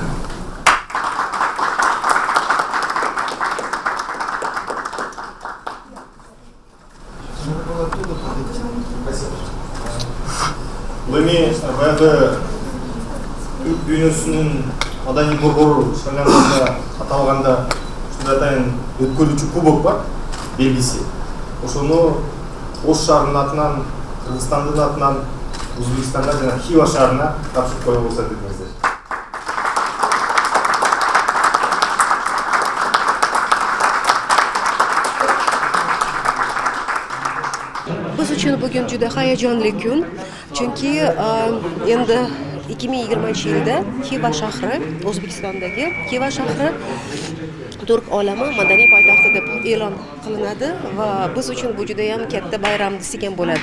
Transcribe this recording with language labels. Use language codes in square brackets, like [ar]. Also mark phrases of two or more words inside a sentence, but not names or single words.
[ky] Эми баягы түрк дүйнөсүнүн маданий борбору ишканында аталганда ушундай атайын өткөрүүчү кубок бар, белгиси. Ошону Ош шаарынын атынан, Кыргызстандын атынан Өзбекстанга жана Хива шаарына тапшырып коюу болсо дедиңиздер. [uz] Biz uchun bugun juda hayajonli kun, chunki endi 2020-yilda Xiva shahri, O'zbekistondagi Xiva shahri turk olami madaniy poytaxti deb e'lon qilinadi va biz uchun bu juda ham katta bayram degan bo'ladi.